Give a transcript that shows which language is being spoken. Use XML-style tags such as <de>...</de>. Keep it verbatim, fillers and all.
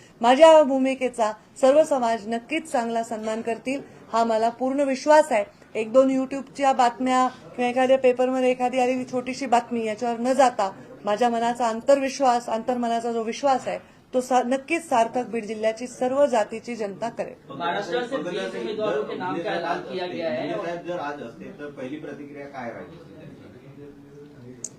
<mr>माझ्या भूमिकेचा सर्व समाज नक्कीच चांगला सन्मान करतील हा मला पूर्ण विश्वास आहे. एक दोन युट्यूबच्या बातम्या किंवा एखाद्या पेपरमध्ये एखादी आलेली छोटीशी बातमी याच्यावर न जाता माझ्या मनाचा आंतरविश्वास, आंतरमनाचा जो विश्वास आहे तो सा, नक्कीच सार्थक बीड जिल्ह्याची सर्व जातीची जनता करेल.</mr> <hi>महाराष्ट्र से बीस उम्मीदवारों के नाम का ऐलान किया गया है, और</hi> <mr>साहेब जर आज असते तर पहिली प्रतिक्रिया काय राहिली असती त्यांची?</mr>